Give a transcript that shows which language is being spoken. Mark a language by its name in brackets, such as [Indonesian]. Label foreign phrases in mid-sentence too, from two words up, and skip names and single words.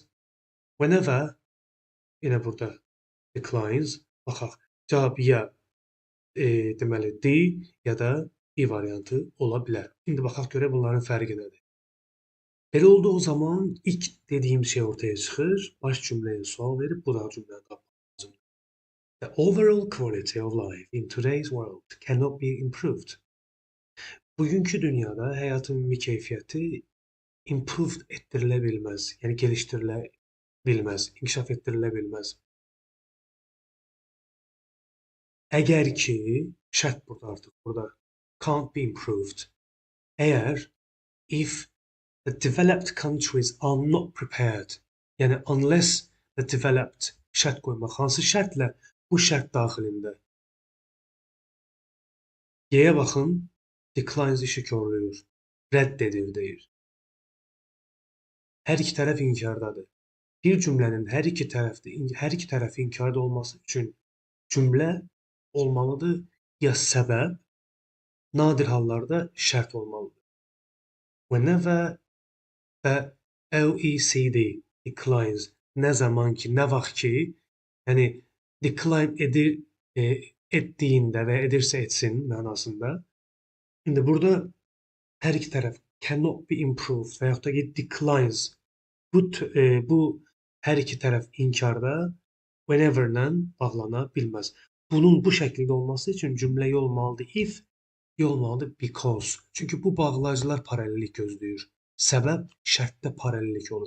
[Azerbaijani] Whenever yenə burada declines. Baxaq. Cavab ya deməli D ya da E variantı ola bilər. İndi baxaq görək bunların fərqi nədir. Belə olduğu zaman ilk dediyim şey ortaya çıxır. Baş cümləyə sual verib budaq cümləni tapmaq lazımdır. [English] The overall quality of life in today's world cannot be improved. [Azerbaijani] Bugünkü dünyada həyatın ümumi keyfiyyəti improved etdirilə bilməz, yəni gelişdirilə bilməz, inkişaf etdirilə bilməz. Əgər ki, şərt burada artıq, burada [English] can't be improved. Əgər, if the developed countries are not prepared, yəni unless the developed [Azerbaijani] şərt qoymaq. Hansı şərtlə? Bu şərt daxilində. Y-yə baxın, declines işi korlayır, rədd edir deyir. Hər iki tərəf inkardadır. Bir cümlənin hər iki tərəfi inkarda olması üçün cümlə olmalıdır ya səbəb, nadir hallarda şərt olmalıdır. [English] Whenever the OECD declines, [Azerbaijani] nə zaman ki, nə vaxt ki, yəni decline edir, etdiyində və edirsə etsin mənasında. İndi burada hər iki tərəf [English] cannot be improved [Azerbaijani] və yaxud da ki, declines. Bu hər iki tərəf inkarda whenever-lə bağlana bilməz. Bunun bu şəkildə olması üçün cümlə olmalıdır if, olmalıdır because. Çünki bu bağlayıcılar paralellik gözləyir. Səbəb şərtdə paralellik olur.